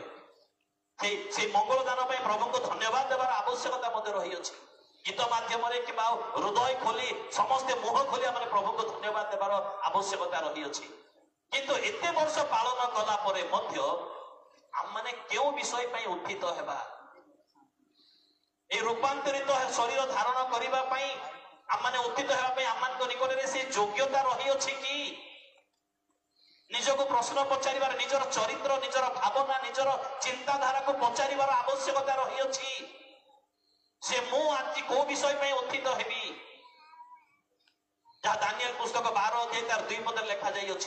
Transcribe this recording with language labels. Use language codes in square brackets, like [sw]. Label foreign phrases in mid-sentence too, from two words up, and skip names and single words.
[or] সেই ମଙ୍ଗଳ ଦାନ ପାଇଁ ପ୍ରଭୁଙ୍କୁ ଧନ୍ୟବାଦ ଦେବାର ଆବଶ୍ୟକତା ମଧ୍ୟ ରହିଅଛି। ଗୀତ ମାଧ୍ୟମରେ କିମ୍ବା ହୃଦୟ ଖୋଲି ସମସ୍ତେ ମୁହଁ ଖୋଲି ଆମେ ପ୍ରଭୁଙ୍କୁ ଧନ୍ୟବାଦ ଦେବାର ଆବଶ୍ୟକତା ରହିଅଛି। କିନ୍ତୁ ଏତେ ବର୍ଷ ପାଳନ କଲା ପରେ ମଧ୍ୟ ଆମମାନେ କେଉଁ ବିଷୟ ପାଇଁ ଉତ୍ଥିତ ହେବା? ଏଇ ରୂପାନ୍ତରିତ ଶରୀର ଧାରଣ କରିବା ପାଇ আমମାନେ উত্থিত ହେବା ପାଇଁ ଆମମାନଙ୍କ ନିକଟରେ ସେ ଯୋଗ୍ୟତା ରହିଅଛି କି? ନିଜକୁ ପ୍ରଶ୍ନ ପଚାରିବାର, ନିଜର ଚରିତ୍ର, ନିଜର ଭାବନା, ନିଜର ଚିନ୍ତାଧାରାକୁ ପଚାରିବାର ଆବଶ୍ୟକତା ରହିଅଛି ଯେ ମୁଁ ଆଜି କୋଉ ବିଷୟ ପାଇଁ ଉତ୍ଥିତ ହେବି? ଯାହା ଦାନିଏଲ ପୁସ୍ତକ 12 ଅଧ୍ୟାୟ ତାର 2 ପଦରେ ଲେଖାଯାଇଅଛି।